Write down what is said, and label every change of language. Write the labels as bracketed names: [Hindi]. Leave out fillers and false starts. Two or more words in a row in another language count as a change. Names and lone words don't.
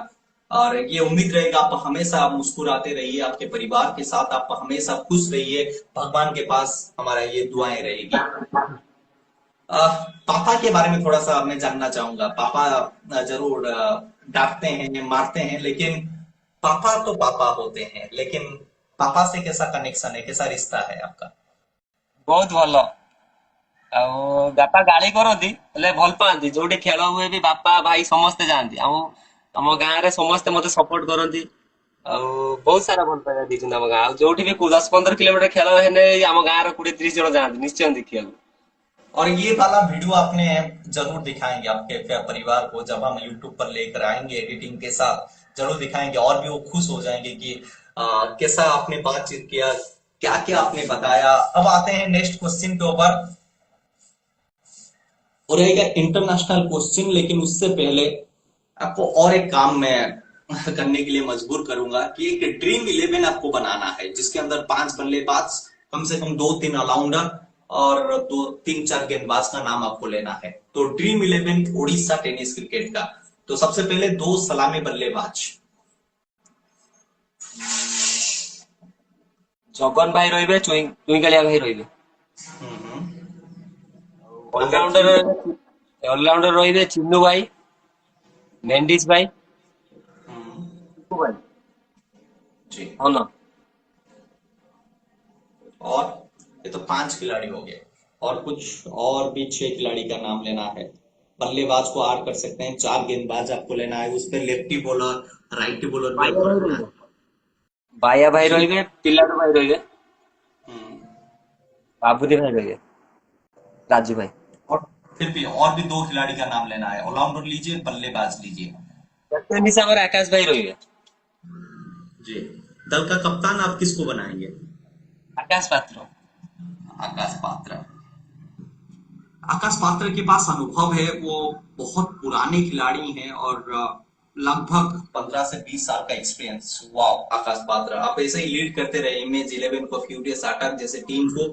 [Hindi] और ये उम्मीद रहेगा आप हमेशा मुस्कुराते रहिए, आपके परिवार के साथ आप हमेशा खुश रहिए, भगवान के पास हमारा ये दुआएं रहेगी। पापा के बारे में थोड़ा सा मैं जानना चाहूंगा। पापा जरूर डांटते हैं मारते हैं, लेकिन पापा तो पापा होते हैं, लेकिन पापा से कैसा कनेक्शन है, कैसा रिश्ता है आपका? [Odia] ବହୁତ ଭଲ। ଆଉ ବାପା ଗାଳି କରନ୍ତି ହେଲେ ଭଲ ପାଆନ୍ତି, ଯୋଉଠି ଖେଳ ହୁଏ ବି ବାପା ଭାଇ ସମସ୍ତେ ଯାଆନ୍ତି। ଆଉ ଆମ ଗାଁରେ ସମସ୍ତେ ମତେ ସପୋର୍ଟ କରନ୍ତି। ଆଉ ବହୁତ ସାରା ଭଲ ପାଇବା ଦେଇଛନ୍ତି ଆମ ଗାଁ। ଆଉ ଯୋଉଠି ବି 10-15 କିଲୋମିଟର ଖେଳ ହେଲେ ଆମ ଗାଁର 20-30 ଜଣ ଯାଆନ୍ତି ନିଶ୍ଚୟ ଦେଖିବାକୁ। [Hindi] और ये वाला वीडियो आपने जरूर दिखाएंगे आपके परिवार को, जब हम यूट्यूब पर लेकर आएंगे एडिटिंग के साथ जरूर दिखाएंगे, और भी वो खुश हो जाएंगे कि कैसा आपने बातचीत किया, क्या क्या आपने बताया। अब आते हैं [English] next question [Hindi] के ऊपर, और रहेगा [English] international question, [Hindi] लेकिन उससे पहले आपको और एक काम मैं करने के लिए मजबूर करूंगा कि एक ड्रीम 11 आपको बनाना है, जिसके अंदर 5 बल्लेबाज, कम से कम 2-3 ऑलराउंडर और 2-3-4 गेंदबाज का नाम आपको लेना है। तो ड्रीम 11 ओडिशा [English] tennis cricket [Hindi] का। तो सबसे पहले 2 सलामी बल्लेबाज। [Odia] ଜଗନ ଭାଇ ରହିବେ, ଚୁଇଁକାଳିଆ ଭାଇ ରହିବେ। [Hindi] हम्म। नंबर 3। [Odia] ଅଲରାଉଣ୍ଡର ଅଲରାଉଣ୍ଡର ରହିବେ ଚିନୁ ଭାଇ, ମେଣ୍ଡିସ ଭାଇ, ଟିପୁ ଭାଇ, [Hindi] जी। [Odia] ଧନ। [Hindi] और ये तो 5 खिलाड़ी हो गए, और कुछ और भी 6 खिलाड़ी का नाम लेना है। बल्लेबाज को आर कर सकते हैं, 4 गेंदबाज आपको लेना है, उस पर [English] lefty bowler righty bowler [Hindi] भी [Odia] ବାୟା [Hindi] आपको [Odia] ଭାଇ [Hindi] लेना है। [Odia] ରହିବେ, ବାୟା ଭାଇ [Hindi] जी। [Odia] ରହିବେ, ପିଲାଟୁ ଭାଇ ରହିବେ, हम्म। ବାବୁନି ଭାଇ ରହିବେ, ରାଜୁ ଭାଇ। [Hindi] और फिर भी और भी 2 खिलाड़ी का नाम लेना है, ऑलराउंडर लीजिए बल्लेबाज लीजिए। [Odia] କ୍ୟାପ୍ଟେନ ହିସାବରେ ଆକାଶ ଭାଇ ରହିବେ। [Hindi] जी। दल का कप्तान आप किसको बनाएंगे? [Odia] ଆକାଶ ପାତ୍ର। [Hindi] आकाश पात्र। आकाश पात्र के पास अनुभव है, वो बहुत पुराने खिलाड़ी हैं और लगभग 15 से 20 साल का एक्सपीरियंस। वाह आकाश पात्र, आप ऐसे ही लीड करते रहे इमेज 11 को, फ्यूरियस अटैक जैसे टीम को।